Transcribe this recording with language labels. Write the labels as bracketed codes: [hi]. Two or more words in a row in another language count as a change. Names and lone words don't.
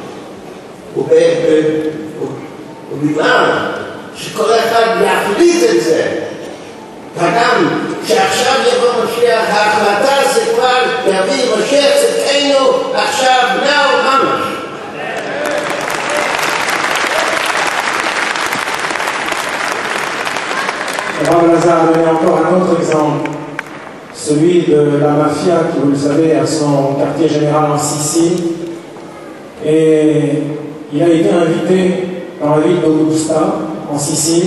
[he] ובגלל שכל אחד יחליט את זה, וגם שעכשיו יבוא משיח, ההחלטה זה כבר יביא משיח צדקנו עכשיו, נאו ממש. [fr] Rabbi Lazare a donné encore un autre exemple. celui de la mafia qui, vous le savez, a son quartier général en Sicile. Et il a été invité dans la ville d'Augusta, en Sicile.